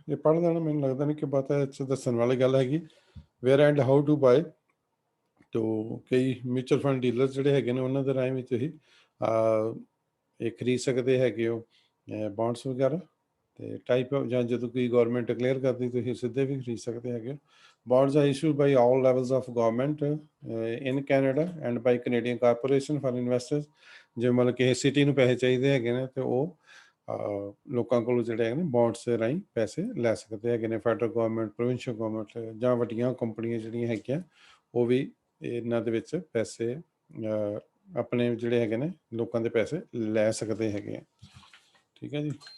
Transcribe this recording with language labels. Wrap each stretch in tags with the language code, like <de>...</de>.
<pa>ਇਹ ਪੜ੍ਹ ਲੈਣਾ, ਮੈਨੂੰ ਲੱਗਦਾ ਨਹੀਂ ਕਿ ਪਤਾ ਇਹ 'ਚ ਦੱਸਣ ਵਾਲੀ ਗੱਲ ਹੈਗੀ।</pa> <en>where and how to buy,</en> <pa>ਤੋ ਕਈ ਮਿਊਚੁਅਲ ਫੰਡ ਡੀਲਰ ਜਿਹੜੇ ਹੈਗੇ ਨੇ ਉਹਨਾਂ ਦੇ ਰਾਹੀਂ ਵੀ ਤੁਸੀਂ ਇਹ ਖਰੀਦ ਸਕਦੇ ਹੈਗੇ ਹੋ ਬੌਂਡਸ ਵਗੈਰਾ। ਤੇ ਟਾਈਪ ਜਾਂ ਜਦੋਂ ਕੋਈ ਗਵਰਨਮੈਂਟ ਡਿਕਲੇਅਰ ਕਰਦੀ ਤੁਸੀਂ ਸਿੱਧੇ ਵੀ ਖਰੀਦ ਸਕਦੇ ਹੈਗੇ ਹੋ।</pa> <en>Bonds are issued by all levels of government in Canada and by Canadian Corporation for investors।</en> <pa>ਜੇ ਮਤਲਬ ਕਿਸੇ ਸਿਟੀ ਨੂੰ ਪੈਸੇ ਚਾਹੀਦੇ ਹੈਗੇ ਨੇ ਤੇ ਉਹ ਲੋਕਾਂ ਕੋਲੋਂ ਜਿਹੜੇ ਹੈਗੇ ਨੇ ਬੌਂਡਸ ਦੇ ਰਾਹੀਂ ਪੈਸੇ ਲੈ ਸਕਦੇ ਹੈਗੇ ਨੇ। ਫੈਡਰਲ ਗਵਰਨਮੈਂਟ, ਪ੍ਰੋਵਿੰਸ਼ੀਅਲ ਗਵਰਨਮੈਂਟ ਜਾਂ ਵੱਡੀਆਂ ਕੰਪਨੀਆਂ ਜਿਹੜੀਆਂ ਹੈਗੀਆਂ ਉਹ ਵੀ ਇਹਨਾਂ ਦੇ ਵਿੱਚ ਪੈਸੇ ਆਪਣੇ ਜਿਹੜੇ ਹੈਗੇ ਨੇ ਲੋਕਾਂ ਦੇ ਪੈਸੇ ਲੈ ਸਕਦੇ ਹੈਗੇ ਆ। ਠੀਕ ਹੈ ਜੀ।</pa>